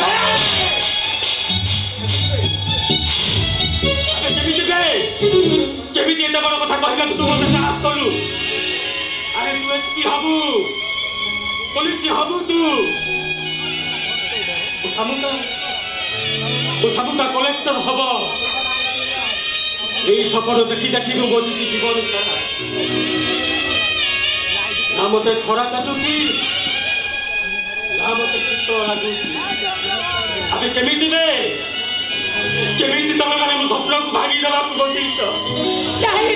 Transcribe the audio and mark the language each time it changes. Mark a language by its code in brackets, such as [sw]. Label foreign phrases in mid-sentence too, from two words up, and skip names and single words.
[or] କେମିତି ଏତେ ବଡ଼ କଥା କହିବାକୁ ତୁ ମତେ ସାହସ କଲୁ? ଆରେ ତୁ ଏସପି ହବୁ, ପୋଲିସ ହବୁ, ତୁ ସାମୁକା କଲେକ୍ଟର ହବ। ଏଇ ସ୍ୱପ୍ନ ଦେଖି ଦେଖି ମୁଁ ବସିଛି ଜୀବନ ସାରା। ନା ମତେ ଖରା କାଟୁଛି, ନା ମତେ ଶୀତ ଲାଗୁଛି। ଆମେ କେମିତି ବେ, କେମିତି ତମେ ମାନେ ମୋ ସ୍ୱପ୍ନକୁ ଭାଙ୍ଗି ଦେବାକୁ ବସିଛ? ତାହେଲେ